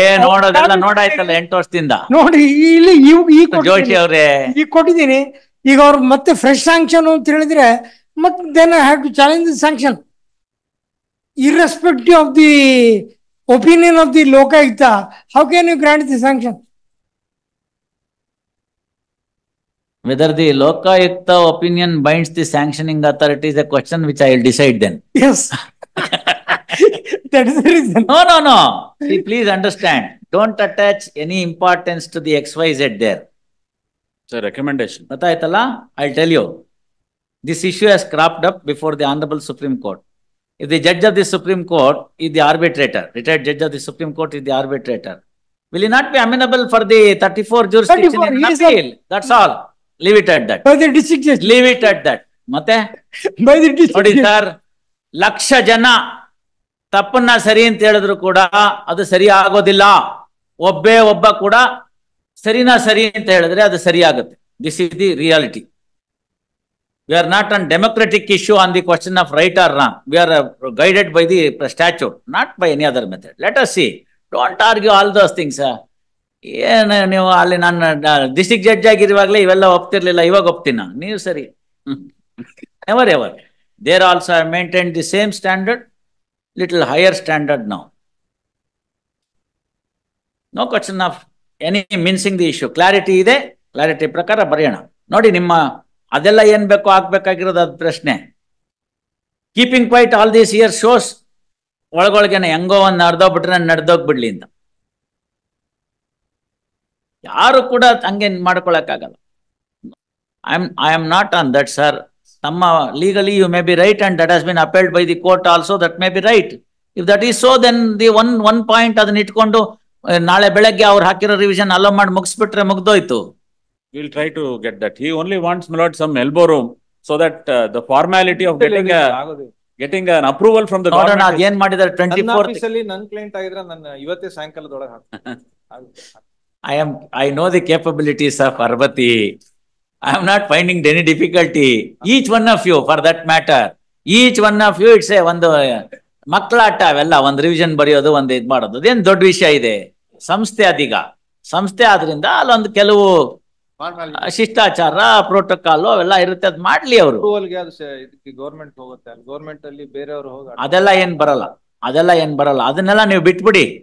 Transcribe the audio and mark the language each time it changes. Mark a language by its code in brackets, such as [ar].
[kn] ನೋಡೋದೆಲ್ಲ ನೋಡಾಯ್ತಲ್ಲ 8 ವರ್ಷದಿಂದ. ನೋಡಿ ಇಲ್ಲಿ ಜೋಶಿ ಅವ್ರೆ, ಈಗ ಕೊಟ್ಟಿದ್ದೀನಿ. ಈಗ ಅವ್ರು ಮತ್ತೆ ಫ್ರೆಶ್ ಸ್ಯಾಂಕ್ಷನ್ ಅಂತ ಹೇಳಿದ್ರೆ ಮತ್ತೆ [en] Then I have to challenge the sanction irrespective of the opinion of the Lokayukta. How can you grant the sanction? whether the Lokayukta opinion binds the sanctioning authority is a question which I will decide then. Yes. That is the reason. No. See, please understand. Don't attach any importance to the XYZ there. It's a recommendation. I'll tell you. This issue has cropped up before the Honorable Supreme Court. If the judge of the Supreme Court is the arbitrator, retired judge of the Supreme Court is the arbitrator, will he not be amenable for the 34 jurisdiction 34, in yes, appeal? That's all. Leave it at that. By the district judge. Leave it at that. ಮತ್ತೆ By the district [kn] ನೋಡಿ [en] judge. [kn] Sir, 1,00,000 ಜನ ತಪ್ಪನ್ನ ಸರಿ ಅಂತ ಹೇಳಿದ್ರು ಕೂಡ ಅದು ಸರಿ ಆಗೋದಿಲ್ಲ. ಒಬ್ಬ ಕೂಡ ಸರಿ ಅಂತ ಹೇಳಿದ್ರೆ ಅದು ಸರಿ ಆಗುತ್ತೆ. [en] This is the reality. We are not on democratic issue on the question of right or wrong. We are guided by the statute, not by any other method. Let us see. Don't argue all those things. [kn] ಏನು ನೀವು ಅಲ್ಲಿ ನಾನು district judge ಆಗಿರುವಾಗಲೇ ಇವೆಲ್ಲ ಒಪ್ತಿರ್ಲಿಲ್ಲ, ಇವಾಗ ಒಪ್ತೀನ? ನೀವು ಸರಿ. [en] Never ever. There also I maintain the same standard, little higher standard now. No question of any mincing the issue. [kn] Clarity ಇದೆ, clarity ಪ್ರಕಾರ ಬರೆಯೋಣ. ನೋಡಿ, ನಿಮ್ಮ ಅದೆಲ್ಲ ಏನ್ ಬೇಕೋ ಆಗ್ಬೇಕಾಗಿರೋದು ಅದು ಪ್ರಶ್ನೆ. [en] keeping quiet all these year shows [kn] ಒಳಗೊಳಗೇನೆ ಹೆಂಗೋ ಒಂದು ನಡೆದೋಗ್ಬಿಟ್ರೆ ನಡೆದೋಗ್ಬಿಡ್ಲಿ ಅಂತ. ಯಾರು ಕೂಡ ಹಂಗೆ ಮಾಡ್ಕೊಳಕ್ಕಾಗಲ್ಲ. [en] I am not on that sir. ನಮ್ಮ legally you may be right and that has been appealed by the court also, that may be right. If that is so then the one point [kn] ಅದನ್ನ ಇಟ್ಕೊಂಡು ನಾಳೆ ಬೆಳಗ್ಗೆ ಅವ್ರು ಹಾಕಿರೋ revision hello ಮಾಡಿ ಮುಗಿಸ್ಬಿಟ್ರೆ ಮುಗ್ದೋಯ್ತು. [en] We'll try to get that. He only wants, my lord, some elbow room so that the formality of getting an approval from the [kn] ನೋಡೋಣ [en] government. [kn] ಏನ್ ಮಾಡಿದಾರೆ. 24th ಅಲ್ಲಿ ನನ್ ಕ್ಲೈಂಟ್ ಆಗಿದ್ರೆ ನನ್ನ ಇವತ್ತೇ ಸಾಯಂಕಾಲದೊಳಗೆ [en] I know the capabilities of Parvati. I am not finding any difficulty. Each one of you, for that matter, each one of you, it's [kn] ಒಂದು ಮಕ್ಕಳಾಟ. ಅವೆಲ್ಲ ಒಂದು ರಿವಿಷನ್ ಬರೆಯೋದು, ಒಂದು ಇದು ಮಾಡೋದು, ಅದೇನು ದೊಡ್ಡ ವಿಷಯ ಇದೆ? ಸಂಸ್ಥೆ ಅದೀಗ ಸಂಸ್ಥೆ ಆದ್ರಿಂದ ಅಲ್ಲೊಂದು ಕೆಲವು ಶಿಷ್ಟಾಚಾರ, ಪ್ರೋಟೋಕಾಲ್ ಅವೆಲ್ಲ ಇರುತ್ತೆ. ಅದ್ ಮಾಡ್ಲಿ ಅವರು. ಗೌರ್ಮೆಂಟ್ ಹೋಗುತ್ತೆ, ಗೌರ್ಮೆಂಟ್ ಅಲ್ಲಿ ಬೇರೆಯವರು ಹೋಗ ಅದೆಲ್ಲ ಏನ್ ಬರಲ್ಲ. ಅದನ್ನೆಲ್ಲ ನೀವು ಬಿಟ್ಬಿಡಿ.